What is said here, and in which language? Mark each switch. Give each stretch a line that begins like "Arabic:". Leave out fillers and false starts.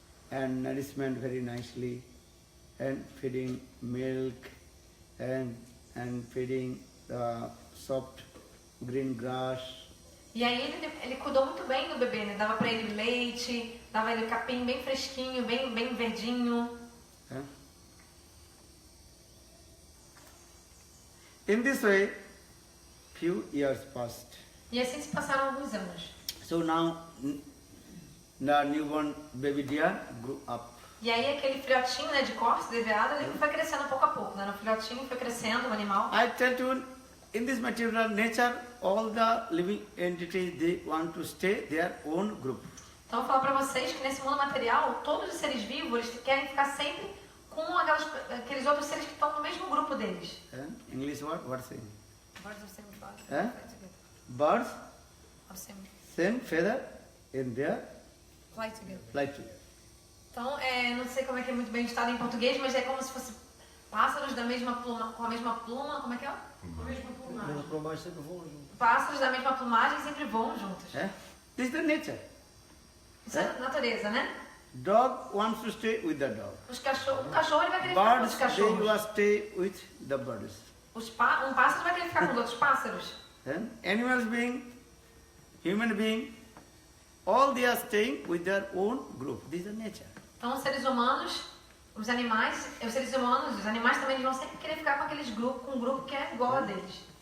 English: And nourishment very nicely, and feeding milk, and feeding the soft green grass.
Portuguese: E aí ele cuidou muito bem do bebê, né? Dava para ele leite, dava ele capim bem fresquinho, bem verdinho.
English: In this way, few years passed.
Portuguese: E assim se passaram alguns anos.
English: So now, the newborn baby deer grew up.
Portuguese: E aí aquele filhotinho, né, de corça, de veado, ele foi crescendo pouco a pouco, né? O filhotinho foi crescendo, o animal.
English: I tell you, in this material nature, all the living entities, they want to stay their own group.
Portuguese: Então eu vou falar para vocês que nesse mundo material, todos os seres vivos, eles querem ficar sempre com aqueles outros seres que estão no mesmo grupo deles.
English: English word? What saying? Birds of same feather. Birds, Of same feather in their fly together. flight together.
Portuguese: Então, não sei como é que é muito bem estado em português, mas é como se fosse pássaros da mesma pluma, com a mesma pluma, como é que é? Com a mesma plumagem. Mesma plumagem sempre voam juntos. Pássaros da mesma plumagem sempre voam juntos.
English: This is the nature.
Portuguese: Isso é natureza, né?
English: Dog wants to stay with the dog.
Portuguese: O cachorro ele vai querer ficar com os
English: Birds, they
Portuguese: cachorros.
English: will stay with the birds.
Portuguese: Um pássaro vai querer ficar com os outros pássaros.
English: Animals being, human being, all they are staying with their own group. This is the nature.
Portuguese: Então, os seres humanos, os animais também eles vão sempre querer ficar com aqueles grupos, com um grupo que é igual a deles.